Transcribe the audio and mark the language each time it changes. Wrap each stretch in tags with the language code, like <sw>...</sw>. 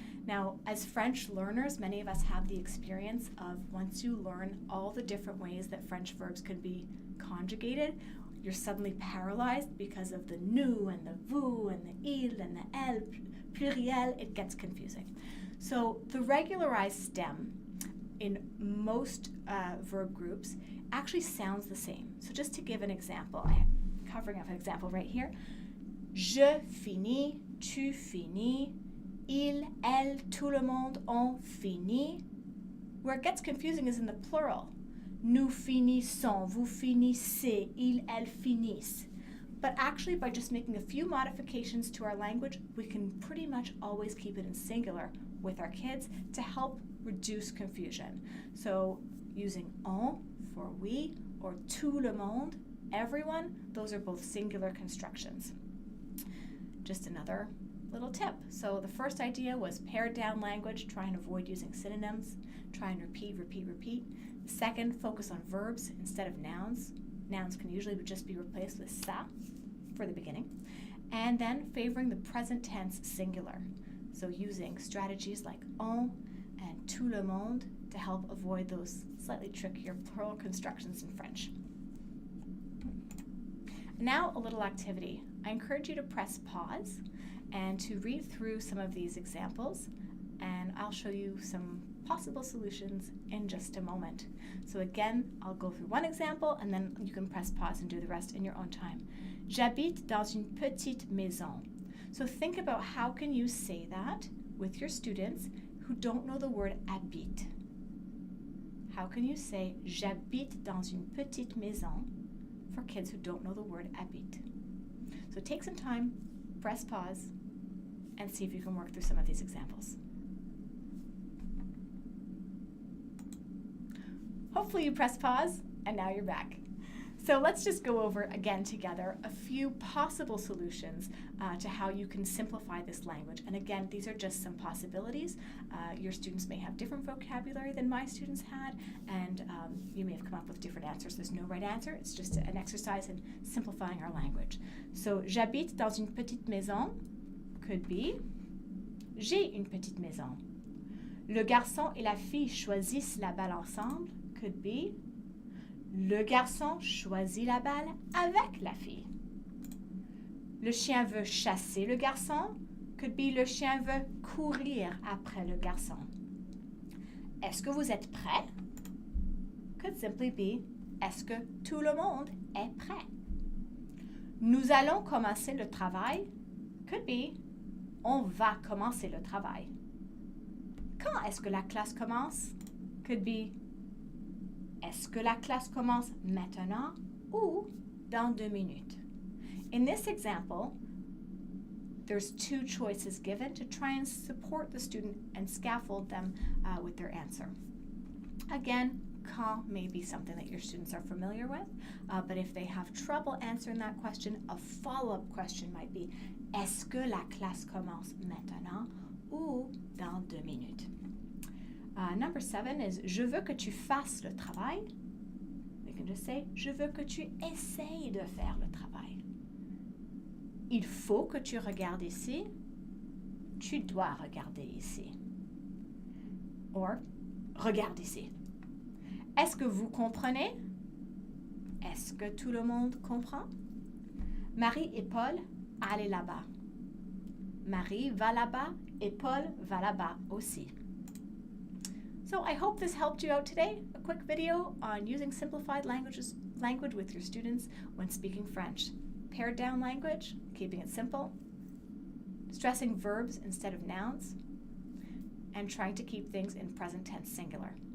<en>Now, as French learners, many of us have the experience of once you learn all the different ways that French verbs can be conjugated, you're suddenly paralyzed because of the nous and the vous and the il and the elle, pluriel. It gets confusing. So the regularized stem in most verb groups actually sounds the same. So just to give an example, I'm covering up an example right here.</en> <fr>Je finis, tu finis, il, elle, tout le monde ont fini.</fr> <en>Where it gets confusing is in the plural.</en> <fr>Nous finissons, vous finissez, il, elle finissent.</fr> <en>But actually, by just making a few modifications to our language, we can pretty much always keep it in singular with our kids to help reduce confusion. So using on for we or tout le monde, everyone, those are both singular constructions. Just another little tip. So the first idea was pared down language, try and avoid using synonyms, try and repeat. Second, focus on verbs instead of nouns. Nouns can usually just be replaced with ça for the beginning. And then favoring the present tense singular. So using strategies like on and tout le monde to help avoid those slightly trickier plural constructions in French. Now a little activity. I encourage you to press pause and to read through some of these examples, and I'll show you some possible solutions in just a moment. So again, I'll go through one example and then you can press pause and do the rest in your own time.</en> <fr>J'habite dans une petite maison.</fr> <en>So think about how can you say that with your students who don't know the word habite. How can you say</en> <fr>j'habite dans une petite maison</fr> <en>for kids who don't know the word habite? So take some time, press pause, and see if you can work through some of these examples. Hopefully you pressed pause and now you're back. So let's just go over again together a few possible solutions to how you can simplify this language. And again, these are just some possibilities. Your students may have different vocabulary than my students had, and you may have come up with different answers. There's no right answer. It's just an exercise in simplifying our language. So,</en> <fr>j'habite dans une petite maison</fr> <en>could be</en> <fr>j'ai une petite maison. Le garçon et la fille choisissent la balle ensemble</fr> <en>could be</en> <fr>le garçon choisit la balle avec la fille. Le chien veut chasser le garçon</fr> <en>could be</en> <fr>le chien veut courir après le garçon. Est-ce que vous êtes prêts?</fr> <en>Could simply be</en> <fr>est-ce que tout le monde est prêt? Nous allons commencer le travail</fr> <en>could be</en> <fr>on va commencer le travail. Quand est-ce que la classe commence?</fr> <en>Could be</en> <fr>est-ce que la classe commence maintenant ou dans 2 minutes?</fr> <en>In this example, there's 2 choices given to try and support the student and scaffold them with their answer. Again, quand may be something that your students are familiar with, but if they have trouble answering that question, a follow-up question might be</en> <fr>est-ce que la classe commence maintenant ou dans 2 minutes?</fr> <en>Number 7 is</en> <fr>je veux que tu fasses le travail.</fr> <en>We can just say</en> <fr>je veux que tu essayes de faire le travail. Il faut que tu regardes ici. Tu dois regarder ici.</fr> <en>Or,</en> <fr>regarde ici. Est-ce que vous comprenez? Est-ce que tout le monde comprend? Marie et Paul, allez là-bas. Marie va là-bas et Paul va là-bas aussi.</fr> <en>So I hope this helped you out today. A quick video on using simplified languages language with your students when speaking French. Pared down language, keeping it simple, stressing verbs instead of nouns, and trying to keep things in present tense singular.</en>